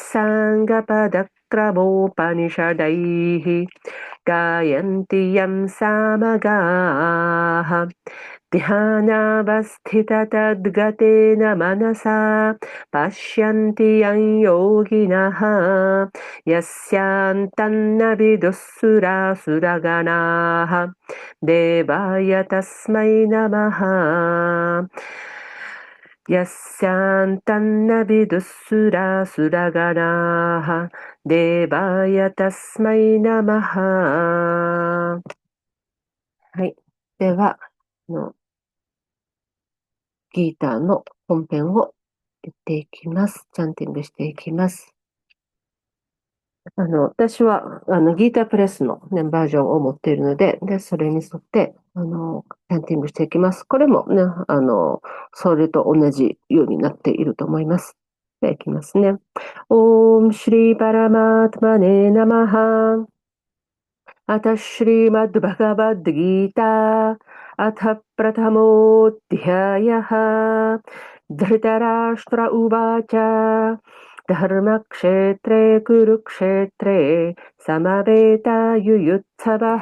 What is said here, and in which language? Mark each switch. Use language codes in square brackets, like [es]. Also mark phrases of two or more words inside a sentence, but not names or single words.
[sa] साङ्गपदक्रमोपनिषदैः गायन्ति यं सामगाः ध्यानावस्थिततद्गतेन मनसा पश्यन्ति यं योगिनः यस्यान्तन्न विदुःसुरासुरगणाः देवाय तस्मै नमः यस्यान्तन्न विदुःसुरासुरगणाः देवाय तस्मै नमः はい。 [ja] では、ギーターの本編を言っていきます。チャンティングしていきます。私は、ギータープレスの、ね、バージョンを持っているので、それに沿って、チャンティングしていきます。これもね、それと同じようになっていると思います。では、いきますね。 [sa] ॐ श्रीपरमात्मने नमः [ja] ハ。 [sa] अथ श्रीमद्भगवद्गीता अथ प्रथमोऽध्यायः धृतराष्ट्र उवाच धर्मक्षेत्रे कुरुक्षेत्रे समवेतायुयुत्सवः